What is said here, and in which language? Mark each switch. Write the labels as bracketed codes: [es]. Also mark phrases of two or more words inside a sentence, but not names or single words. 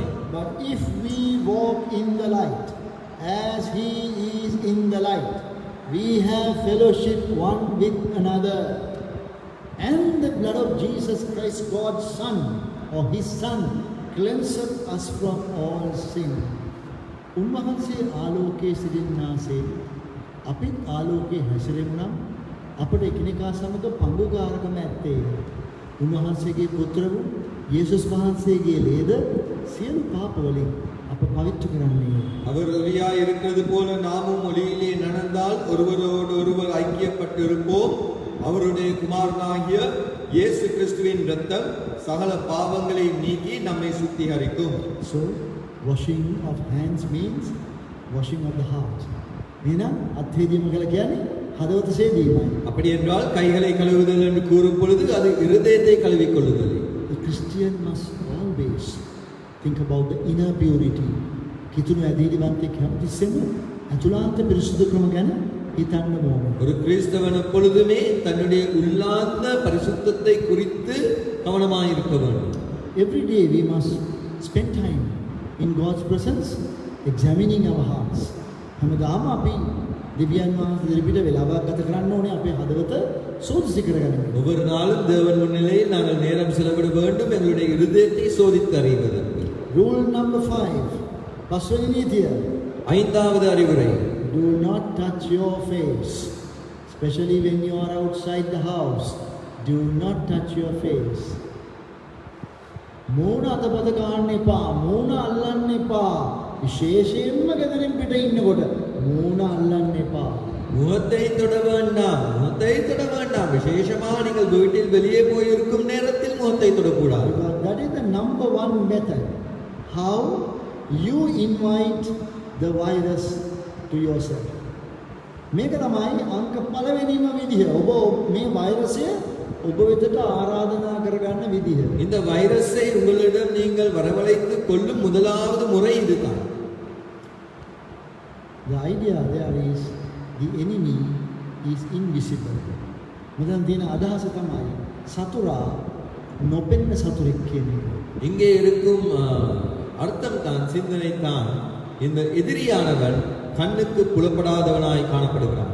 [en] But if we walk in the light as he is in the light, we have fellowship one with another, and the blood of Jesus Christ, God's Son, or his Son, cleanseth us from all sin. [si] උන්වහන්සේ ආලෝකයේ සිටින්නාසේ අපිත් ආලෝකයේ හැසිරෙමු නම් අපට එකිනෙකා සමග පංගුකාරකම ඇත්තේ. උන්වහන්සේගේ පුත්‍ර වූ යේසුස් වහන්සේගේ ලේද සියලු පාප වලින් අප පවිත්‍ර කරන්නේ. [ta] அவர் ஒளியாய் இருக்கிறது போல நாமும் ஒளியிலே நடந்தால் ஒருவரோடு ஒருவர் ஐக்கியப்பட்டு இருப்போம். அவருடைய குமாரனாகிய இயேசு கிறிஸ்துவின் இரத்தம் சகல பாவங்களை நீக்கி நம்மை சுத்திகரிக்கும். [en] So washing of hands means washing of the heart. [si] එහෙනම් අත්හේදීම කියලා කියන්නේ හදවත සේදීමයි. [ta] அப்படி என்றால் கைகளை கழுவுதல் என்று கூறும் பொழுது அது இருதயத்தை கழுவிக் கொள்ளுதல். [en] The Christian must always Think about the inner purity. [si] කිතුණු ඇදහිලිවන්තයෙක් හැමතිස්සෙම අතුලාන්ත පිරිසුදුකම ගැන හිතන්න ඕනේ. [ta] ஒரு கிறிஸ்தவன் எப்பொழுதுமே தன்னுடைய உள்ளார்ந்த பரிசுத்தத்தை குறித்து கவனமாக இருக்க வேண்டும். [en] Every day we must spend time in God's presence examining our hearts. [si] හැමදාම අපි දෙවියන් වහන්සේ ඉදිරියට වෙලාවක් ගත කරන්න ඕනේ අපේ හදවත සෝදිසි කරගන්න. [ta] ஒவ்வொரு நாளும் தேவன் முன்னிலையில் நாங்கள் நேரம் செலவிட வேண்டும் எங்களுடைய இருதயத்தை சோதித்து அறிவதற்கு. [en] Rule number 5. [si] පස්වෙනි නීතිය. [ta] ஐந்தாவது அறிவுரை. [en] Do not touch your face, especially when you are outside the house. Do not touch your face. [si] මූණ අතපත ගන්න එපා. මූණ අල්ලන්න එපා. විශේෂයෙන්ම ගෙදරින් පිට ඉන්නකොට මූණ අල්ලන්න එපා. [ta] முகத்தை தொட வேண்டாம், முகத்தை தொட வேண்டாம். விசேஷமாக நீங்கள் வீட்டில் வெளியே போயிருக்கும் நேரத்தில் முகத்தை தொடக்கூடாது. [en] That is the number one method how you invite the virus to yourself. [si] මේක තමයි අංක පළවෙනිම විදිහ. ඔබ මේ වෛරසය ඔබ වෙතට ආරාධනා කරගන්න විදිහ. [ta] இந்த வைரஸை உங்களிடம் நீங்கள் வரவழைத்துக் கொள்ளும் முதலாவது முறை இதுதான். [en] The idea there is the enemy is invisible. [si] මෙතන තියෙන අදහස තමයි සතුරා නොපෙනෙන සතුරෙක් කියන එක. [ta] இங்கே இருக்கும் அர்த்தம் தான், சிந்தனை தான், இந்த எதிரியானவன் கண்ணுக்கு புலப்படாதவனாய் காணப்படுகிறான்.